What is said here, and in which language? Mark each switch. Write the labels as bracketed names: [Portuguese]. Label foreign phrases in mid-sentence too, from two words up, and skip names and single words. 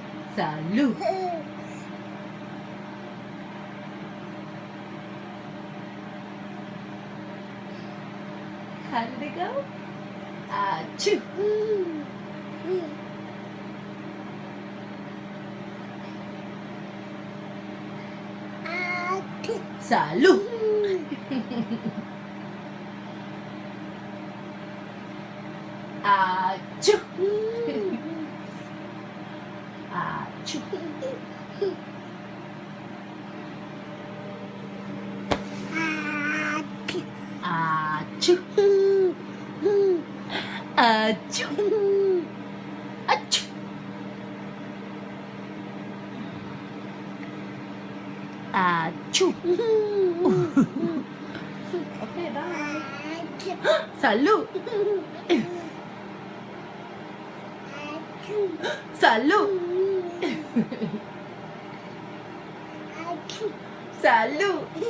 [English] Salud. How did it go? Achoo. Salud. Achoo. Achoo. Achoo. Achoo. Achoo. Achoo. Okay, bye. Salud. Salud. Salud.